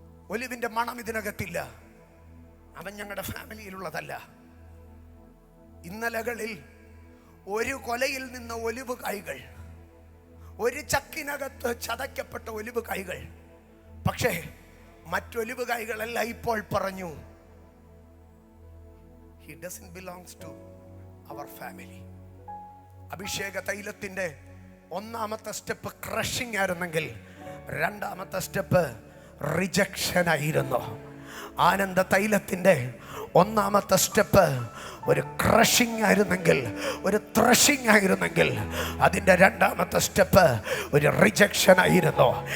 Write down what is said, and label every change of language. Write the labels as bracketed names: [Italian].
[Malayalam] ഒലിവിന്റെ മണം ഇതിനകത്തില്ല. അവൻ ഞങ്ങളുടെ ഫാമിലിയിലുള്ളതല്ല. ഇന്നലകളിൽ ഒരു കൊലയിൽ നിന്ന് ഒലിവ് കായ്കൾ, ഒരു ചക്കിനകത്ത് ചതയ്ക്കപ്പെട്ട ഒലിവ് കായ്കൾ. പക്ഷേ മറ്റൊലിവ് കായ്കളല്ല ഇപ്പോൾ പറഞ്ഞു, [English] he doesn't belongs to our family. [Malayalam] അഭിഷേക തൈലത്തിന്റെ ഒന്നാമത്തെ സ്റ്റെപ്പ് ക്രഷിംഗ് ആയിരുന്നെങ്കിൽ രണ്ടാമത്തെ സ്റ്റെപ്പ് റിജക്ഷൻ ആയിരുന്നു. ആനന്ദ തൈലത്തിന്റെ ഒന്നാമത്തെ സ്റ്റെപ്പ് ഒരു ക്രഷിംഗ് ആയിരുന്നെങ്കിൽ, ഒരു ത്രഷിംഗ് ആയിരുന്നെങ്കിൽ, അതിൻ്റെ രണ്ടാമത്തെ സ്റ്റെപ്പ് ഒരു റിജക്ഷൻ ആയിരുന്നു.